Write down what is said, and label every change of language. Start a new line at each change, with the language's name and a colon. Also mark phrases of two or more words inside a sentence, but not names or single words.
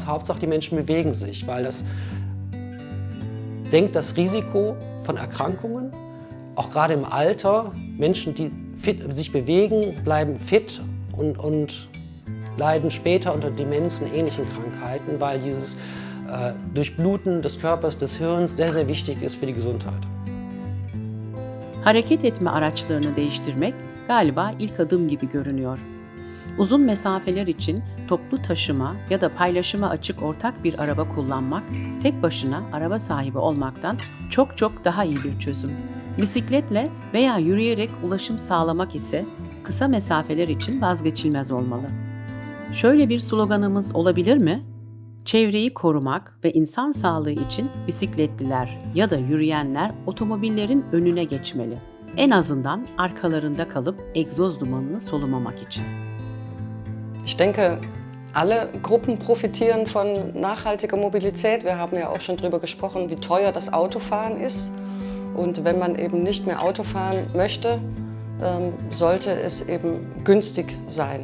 German: Hauptsache die Menschen bewegen sich, weil das senkt das Risiko von Erkrankungen. Auch gerade im Alter, Menschen, die sich bewegen, bleiben fit und leiden später unter Demenz und ähnlichen Krankheiten, weil dieses Durchbluten des Körpers, des Hirns sehr, sehr wichtig ist für die Gesundheit.
Turkish: Hareket etme araçlarını değiştirmek galiba ilk adım gibi görünüyor. Uzun mesafeler için toplu taşıma ya da paylaşıma açık ortak bir araba kullanmak, tek başına araba sahibi olmaktan çok çok daha iyi bir çözüm. Bisikletle veya yürüyerek ulaşım sağlamak ise kısa mesafeler için vazgeçilmez olmalı. Şöyle bir sloganımız olabilir mi? Çevreyi korumak ve insan sağlığı için bisikletliler ya da yürüyenler otomobillerin önüne geçmeli. En azından arkalarında kalıp egzoz dumanını solumamak için.
German: Ich denke, alle Gruppen profitieren von nachhaltiger Mobilität. Wir haben ja auch schon darüber gesprochen, wie teuer das Autofahren ist. Und wenn man eben nicht mehr Auto fahren möchte, sollte es eben günstig sein.